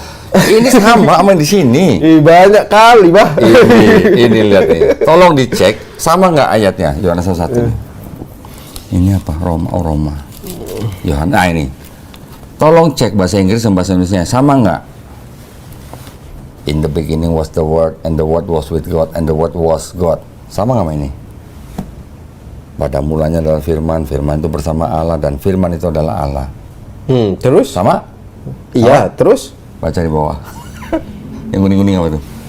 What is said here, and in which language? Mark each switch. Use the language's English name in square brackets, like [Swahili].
[Indonesian] Ini sama di sini. Banyak kali, Bah. Ini lihat nih. Tolong dicek sama nggak ayatnya Yohanes 1 nih. Ini apa? Roma. Yohanes. Nah ini. Tolong cek bahasa Inggris dan bahasa Indonesia sama nggak? [English] In the beginning was the Word, and the Word was with God, and the Word was God. [Indonesian] Sama nggak sama ini? Pada mulanya adalah Firman, Firman itu bersama Allah, dan Firman itu adalah Allah. Terus? Sama? Iya, terus? Baca di bawah. Yang kuning-kuning apa tuh?